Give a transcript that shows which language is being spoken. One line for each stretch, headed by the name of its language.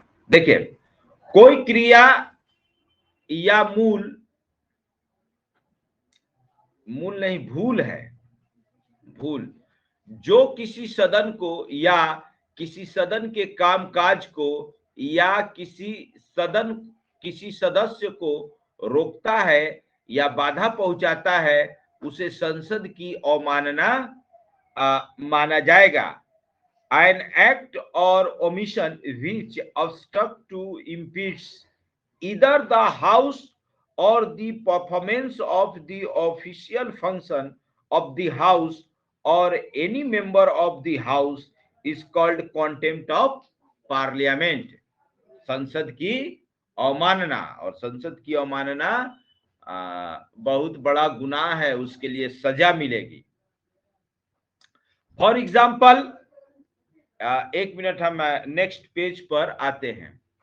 Hindi: देखिए, कोई क्रिया या मूल नहीं, भूल है, भूल जो किसी सदन को या किसी सदन के कामकाज को या किसी सदस्य को रोकता है या बाधा पहुंचाता है, उसे संसद की अवमानना माना जाएगा।
English: An act or omission which obstruct to impedes either the House or the performance of the official function of the House or any member of the House is called contempt of Parliament.
Hindi: संसद की अवमानना, और संसद की अवमानना बहुत बड़ा गुनाह है, उसके लिए सजा मिलेगी। फॉर एग्जाम्पल, एक मिनट, हम नेक्स्ट पेज पर आते हैं।